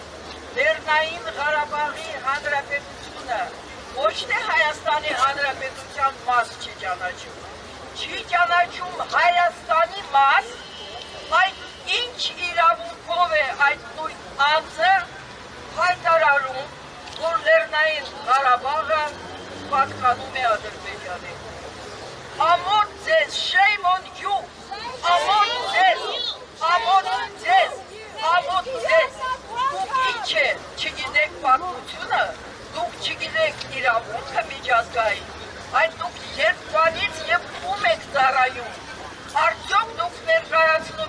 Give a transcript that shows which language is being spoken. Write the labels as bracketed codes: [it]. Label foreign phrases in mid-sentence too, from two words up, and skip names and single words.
[hy] Լեռնային Ղարաբաղի Հանրապետությունը, ոչ թե Հայաստանի Հանրապետության մաս չի ճանաչում, չի ճանաչում Հայաստանի մաս, այդ ինչ իրավունքով է այդ նույն անձը հայտարարում, որ Լեռնային Ղարաբաղը պատկանում է Ադրբեջանին։ Ամոթ ձեզ, [en] shame on you, [hy] ամոթ ձեզ, ամոթ ձեզ, ամոթ ձեզ, դուք ինչ է, չգիտեք պատմությունը, դուք չգիտեք իրավունքը միջազգային, այդ դուք երբանից և ում եք ծառայում, արդյոք դուք ներկայացնում